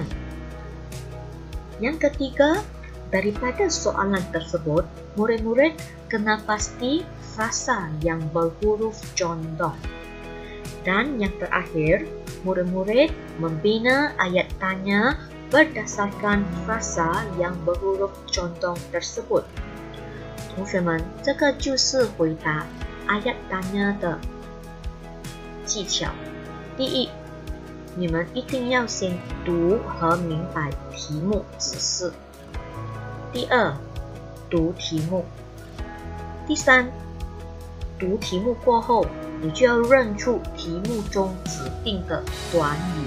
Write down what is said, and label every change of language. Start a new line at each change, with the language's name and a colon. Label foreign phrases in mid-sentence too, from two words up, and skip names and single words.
Malay: Yang ketiga, daripada soalan tersebut, murid-murid kena pasti frasa yang berhuruf condong. Dan yang terakhir, murid-murid membina ayat tanya berdasarkan frasa yang berhuruf condong tersebut.
Chinese: 同学们，这个就是回答
Malay: ayat tanya
Chinese: 的技巧。第一，你们一定要先读和明白题目指示。第二，读题目。第三，读题目过后，你就要认出题目中指定的短语。